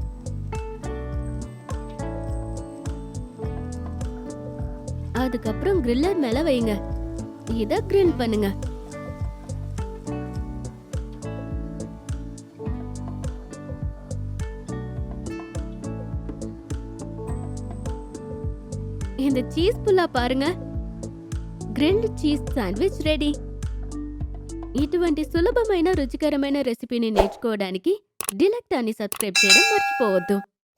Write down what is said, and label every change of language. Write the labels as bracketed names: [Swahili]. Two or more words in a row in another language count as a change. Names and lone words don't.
[Tamil] அதுக்கப்புறம் கிரில்லர் மேல வைங்க. இத கிரில் பண்ணுங்க. இந்த சீஸ் புல்லா பாருங்க. [English] grilled cheese sandwich ready. [Telugu] ఇటువంటి సులభమైన రుచికరమైన రెసిపీని నేర్చుకోవడానికి డిలక్టాని సబ్స్క్రైబ్ చేయడం మర్చిపోవద్దు.